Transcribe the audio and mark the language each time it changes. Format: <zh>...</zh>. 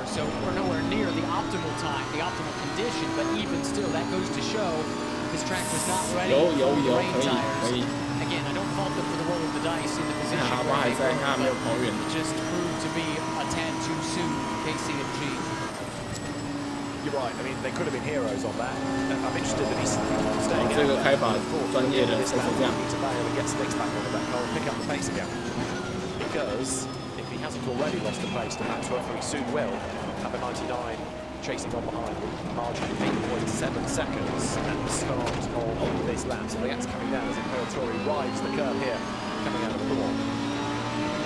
<en>So we're nowhere near the optimal time, the optimal condition, but even still, that goes to show this track was not ready for rain tires. Again, I don't fault them for the roll of the dice in the position where they were, but it just proved to be a tad too soon, KC&G. You're right. I mean, they could have been heroes on that. I'm interested that he's staying out.</en> <zh>这个开法专业的才是这样。</zh> <en>Get sticks back onto that car and pick up the pace again. Because if he hasn't already lost the pace to Max Werfer, he soon will. Number 99 chasing on behind with margin of 8.7 seconds at the start of this lap. So the gap's coming down as Imperatori rides the curve here, coming out of the corner.</en>